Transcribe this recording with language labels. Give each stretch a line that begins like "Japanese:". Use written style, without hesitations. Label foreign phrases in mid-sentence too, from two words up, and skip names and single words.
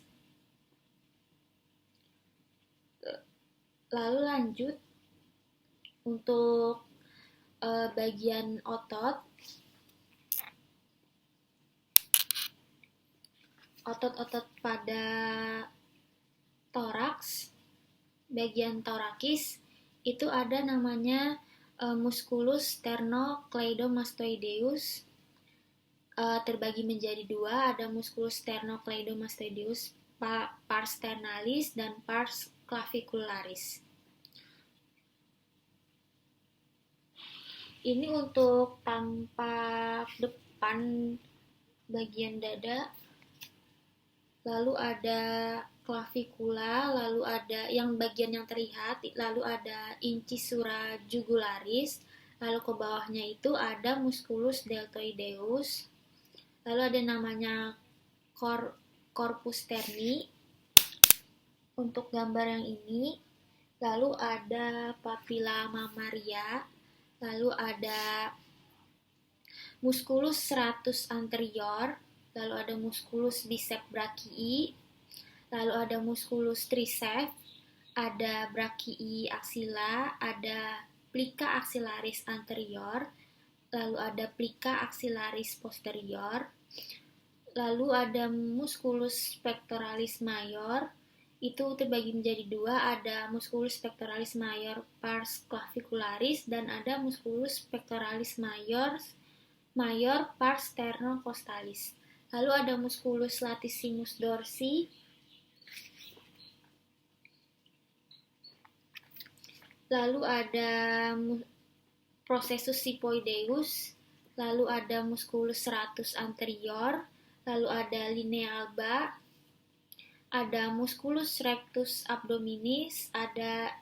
Indonesian: Lalu lanjut untuk bagian otot pada toraks, bagian thoracis itu ada namanya
Latin: musculus sternocleidomastoideus,
Indonesian: terbagi menjadi 2, ada
Latin: musculus sternocleidomastoideus pars sternalis
Indonesian: dan
Latin: pars clavicularis.
Indonesian: Ini untuk tampak depan bagian dada. Lalu ada clavicula, lalu ada yang bagian yang terlihat, lalu ada
Latin: incisura jugularis,
Indonesian: lalu ke bawahnya itu ada
Latin: musculus deltoideus,
Indonesian: lalu ada namanya
Latin: corpus sterni.
Indonesian: Untuk gambar yang ini lalu ada
Latin: papilla mammaria,
Indonesian: lalu ada
Latin: musculus serratus anterior,
Indonesian: lalu ada
Latin: musculus biceps brachii,
Indonesian: lalu ada
Latin: musculus triceps,
Indonesian: ada
Latin: brachii axilla,
Indonesian: ada
Latin: plica axillaris anterior,
Indonesian: lalu ada
Latin: plica axillaris posterior,
Indonesian: lalu ada
Latin: musculus pectoralis major,
Indonesian: itu terbagi menjadi dua, ada
Latin: musculus pectoralis major pars clavicularis
Indonesian: dan ada
Latin: musculus pectoralis major pars sternocostalis.
Indonesian: Lalu ada
Latin: musculus latissimus dorsi,
Indonesian: lalu ada
Latin: processus sipoideus,
Indonesian: lalu ada
Latin: musculus serratus anterior,
Indonesian: lalu ada
Latin: linea alba,
Indonesian: ada
Latin: musculus rectus abdominis,
Indonesian: ada